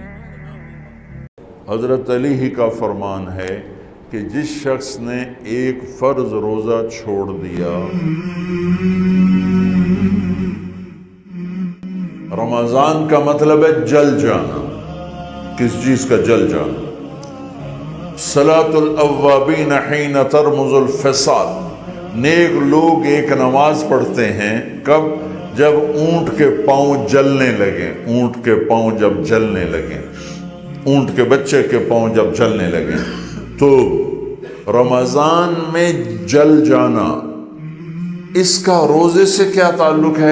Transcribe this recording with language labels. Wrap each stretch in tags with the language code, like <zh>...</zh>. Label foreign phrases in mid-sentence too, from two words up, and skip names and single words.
<ur>حضرت علی ہی کا فرمان ہے کہ جس شخص نے ایک فرض روزہ چھوڑ دیا, رمضان کا مطلب ہے جل جانا. کس چیز کا جل جانا؟</ur> <ar>صلاۃ الاوابین حین ترمز الفصال.</ar> <ur>نیک لوگ ایک نماز پڑھتے ہیں کب؟ جب اونٹ کے پاؤں جلنے لگیں. اونٹ کے پاؤں جب جلنے لگیں, اونٹ کے بچے کے پاؤں جب جلنے لگیں. تو رمضان میں جل جانا, اس کا روزے سے کیا تعلق ہے؟</ur>